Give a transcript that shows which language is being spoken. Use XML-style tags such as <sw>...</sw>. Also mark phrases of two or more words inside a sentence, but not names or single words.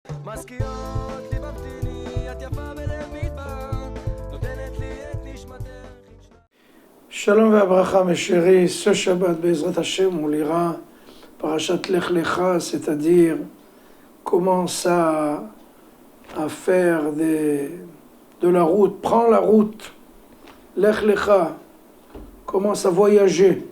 <he>מזכירות לי ממתיני, את יפה בלב מדבר, נותנת לי את נשמתך. שלום והברכה</he> <fr>mes chéris, ce Shabbat</fr> <he>בעזרת השם</he> <fr>on lira Parashat Lech Lecha, c'est-à-dire commence à faire de la route, prends la route, Lech Lecha, commence à voyager.</fr>